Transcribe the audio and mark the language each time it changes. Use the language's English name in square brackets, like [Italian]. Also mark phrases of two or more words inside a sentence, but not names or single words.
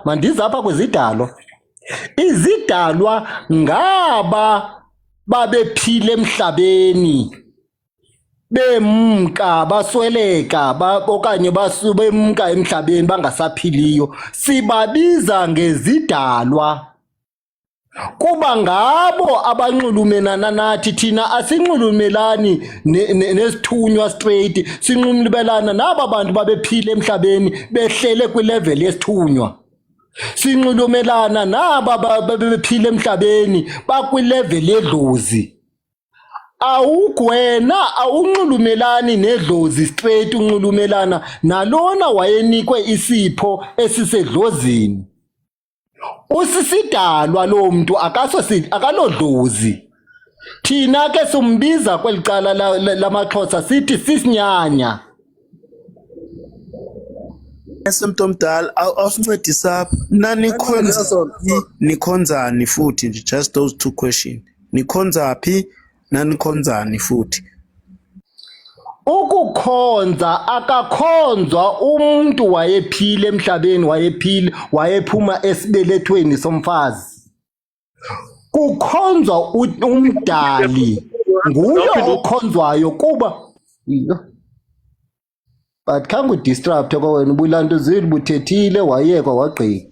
[Xhosa] Mandize apha kwezidalwa. Izidalwa ngaba babephile emhlabeni bemka basweleka okanye bemka emhlabeni bangasaphiliyo, sibabiza ngezidalwa kuba ngabo abanxulumelana nathi. Thina asinxulumelani nesithunywa straight, sinxulumelana naba bantu babephile emhlabeni behlele kwilevel yesithunywa. Sinxulumelana naba babephile emhlabeni bakwilevel yedlozi. Awugwena awunxulumelani nedlozi straight, unxulumelana nalona wayenikwe isipho esisedlozini. Usisidalwa lo muntu akalodlozi. Thina ke simbiza kweli cala lamaXhosa sithi sisinyanya. Esemntu omdala awusincedisa nani nikhonzani futhi nje, [English] just those two questions. [Xhosa] Nikhonza phi nanikhonzani futhi? Ukukhonza akakhonzwa umuntu wayephile emhlabeni, wayephuma esibelethweni somfazi. Kukhonzwa umdali, nguye okhonzwayo kuba but khange udisrupt kwawena ubulantuzile buthethile wayekwa wagqika.